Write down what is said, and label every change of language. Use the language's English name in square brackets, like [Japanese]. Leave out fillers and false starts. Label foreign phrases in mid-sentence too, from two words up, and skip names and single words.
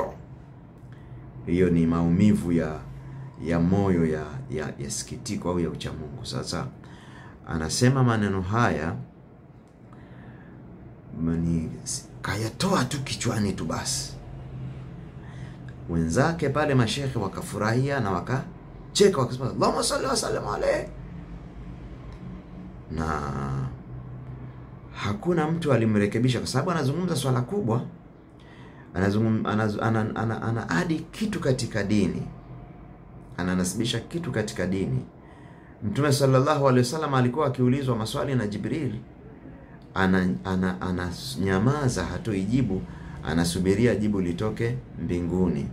[Swahili] Hiyo ni maumivu ya moyo ya sikitiko au ya uchamungu. Sasa anasema maneno haya kayatoa tu kichwani tu basi. Wenzake pale mashekhe wakafurahia na wakacheka, wakasema [Arabic] اللهم صل وسلم عليه, [Swahili] na hakuna mtu alimrekebisha, kwa sababu anazungumza swala kubwa, anaadi kitu katika dini, ananasibisha kitu katika dini. Mtume [Arabic] صلى الله عليه وسلم [Swahili] alikuwa akiulizwa maswali na Jibril, ananyamaza, hatoi jibu, anasubiria jibu litoke mbinguni.